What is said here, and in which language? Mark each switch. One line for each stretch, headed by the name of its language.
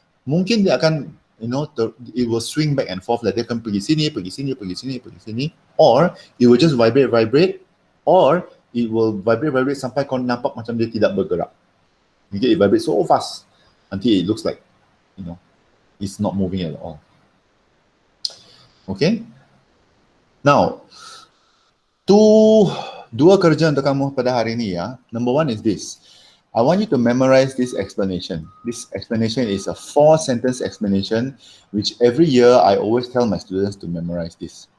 Malay: Mungkin dia akan,
English: it will swing back and forth, like
Malay: dia akan pergi sini,
English: or it will just vibrate, or it will vibrate
Malay: sampai kau nampak macam dia tidak bergerak.
English: Okay, it vibrates so fast until it looks like, it's not moving at all. Okay?
Malay: Now, dua kerja untuk kamu pada hari ini ya.
English: Number one is this. I want you to memorize this explanation. This explanation is a 4-sentence explanation, which every year I always tell my students to memorize this.